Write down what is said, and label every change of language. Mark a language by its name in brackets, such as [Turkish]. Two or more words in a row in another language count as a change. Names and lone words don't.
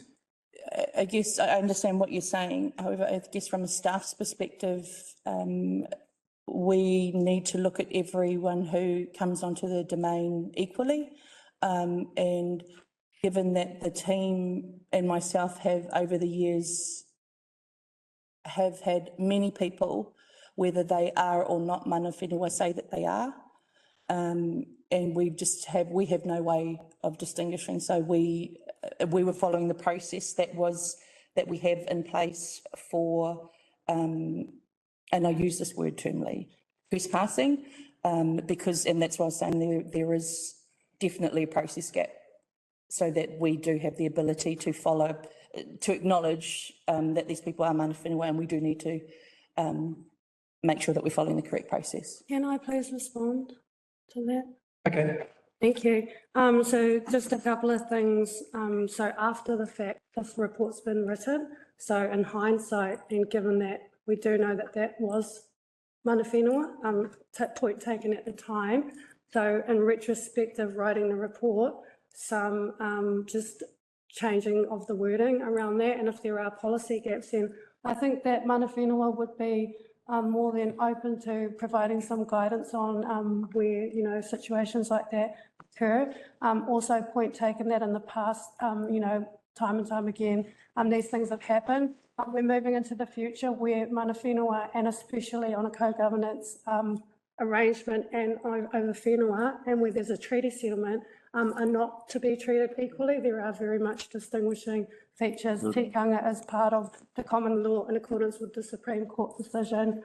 [English] I guess I understand what you're saying. However, I guess from a staff's perspective, we need to look at everyone who comes onto the domain equally. And given that the team and myself have over the years have had many people, whether they are or not [Māori] mana whenua, [English] say that they are. And we have no way of distinguishing. So we were following the process that we have in place for, and I use this word termly, trespassing, because, and that's why I was saying there is definitely a process gap, so that we do have the ability to follow, to acknowledge that these people are [Māori] mana whenua, [English] and we do need to make sure that we're following the correct process. Can I please respond to that? Okay. Thank you. So just a couple of things. So after the fact, this report's been written. So in hindsight, and given that we do know that that was [Māori] mana whenua, [English] point taken at the time. So in retrospect of writing the report, some just changing of the wording around that. And if there are policy gaps, then I think that [Māori] mana whenua [English] would be more than open to providing some guidance on where, you know, situations like that occur. Also point taken that in the past, you know, time and time again, these things have happened. We're moving into the future where [Māori] mana whenua, [English] and especially on a co-governance arrangement and over whenua, and where there's a treaty settlement, are not to be treated equally. There are very much distinguishing features. Tikanga is part of the common law in accordance with the Supreme Court decision.